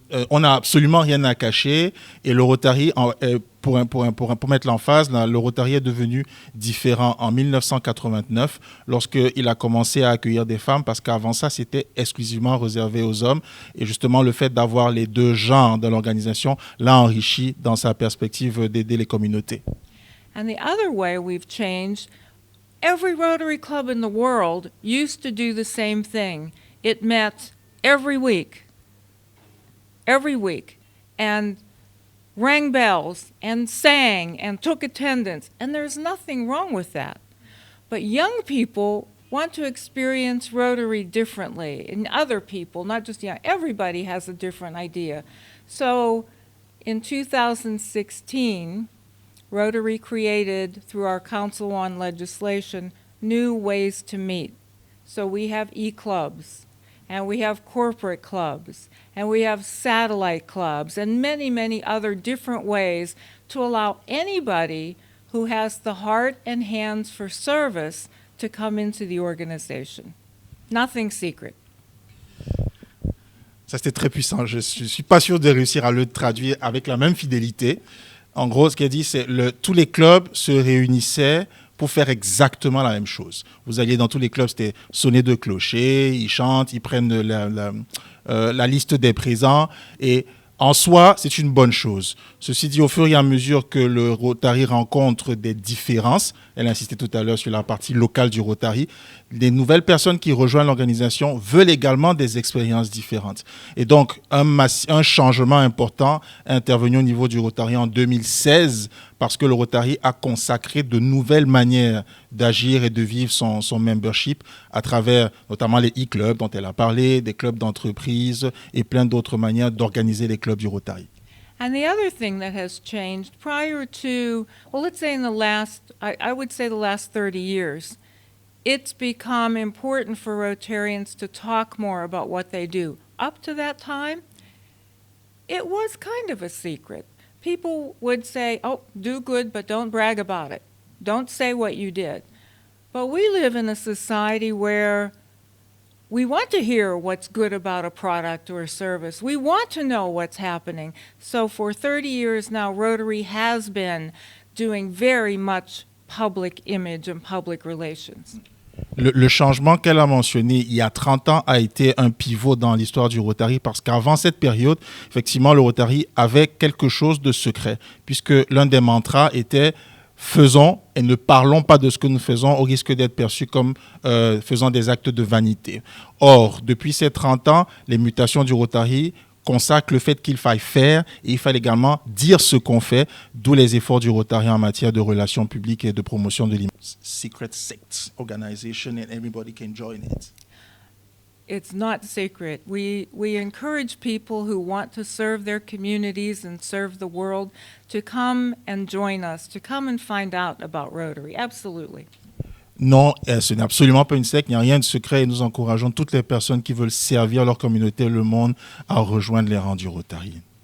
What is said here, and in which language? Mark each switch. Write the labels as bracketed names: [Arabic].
[French] On n'a absolument rien à cacher et le Rotary, pour mettre l'emphase, le Rotary est devenu différent en 1989 lorsqu'il a commencé à accueillir des femmes, parce qu'avant ça, c'était exclusivement réservé aux hommes. Et justement, le fait d'avoir les deux genres dans l'organisation l'a enrichi dans sa perspective d'aider les communautés. [English] And the other way we've changed, every Rotary club in the world used to do the same thing. It met every week, and rang bells and sang and took attendance, and there's nothing wrong with that. But young people want to experience Rotary differently, and other people, not just young, everybody has a different idea. So in 2016, Rotary created, through our Council on Legislation, new ways to meet. So we have e-clubs, and we have corporate clubs, and we have satellite clubs, and many, many other different ways to allow anybody who has the heart and hands for service to come into the organization. Nothing secret. [French] Ça, c'était très puissant. Je ne suis pas sûr de réussir à le traduire avec la même fidélité. En gros, ce qu'elle dit, c'est que tous les clubs se réunissaient pour faire exactement la même chose. Vous alliez dans tous les clubs, c'était sonner de clocher, ils chantent, ils prennent la liste des présents, et en soi, c'est une bonne chose. Ceci dit, au fur et à mesure que le Rotary rencontre des différences, elle insistait tout à l'heure sur la partie locale du Rotary, les nouvelles personnes qui rejoignent l'organisation veulent également des expériences différentes. Et donc, un changement important est intervenu au niveau du Rotary en 2016, parce que le Rotary a consacré de nouvelles manières d'agir et de vivre son membership à travers notamment les e-clubs dont elle a parlé, des clubs d'entreprise et plein d'autres manières d'organiser les clubs du Rotary. [English] And the other thing that has changed prior to, well, let's say in the last, I would say the last 30 years, it's become important for Rotarians to talk more about what they do. Up to that time, it was kind of a secret. People would say, oh, do good, but don't brag about it. Don't say what you did. But we live in a society where we want to hear what's good about a product or a service. We want to know what's happening. So for 30 years now, Rotary has been doing very much public image and public relations. [French] Le changement qu'elle a mentionné il y a 30 ans a été un pivot dans l'histoire du Rotary parce qu'avant cette période, effectivement, le Rotary avait quelque chose de secret puisque l'un des mantras était « faisons et ne parlons pas de ce que nous faisons au risque d'être perçus comme faisant des actes de vanité ». Or, depuis ces 30 ans, les mutations du Rotary consacre le fait qu'il faille faire et il faille également dire ce qu'on fait, d'où les efforts du Rotary en matière de relations publiques et de promotion de l'image. [English] Secret sect organization and everybody can join it. It's not secret. We encourage people who want to serve their communities and serve the world to come and join us, to come and find out about Rotary. Absolutely. [French] Non, ce n'est absolument pas une secte, il n'y a rien de secret et nous encourageons toutes les personnes qui veulent servir leur communauté et le monde à rejoindre les rangs du Rotary.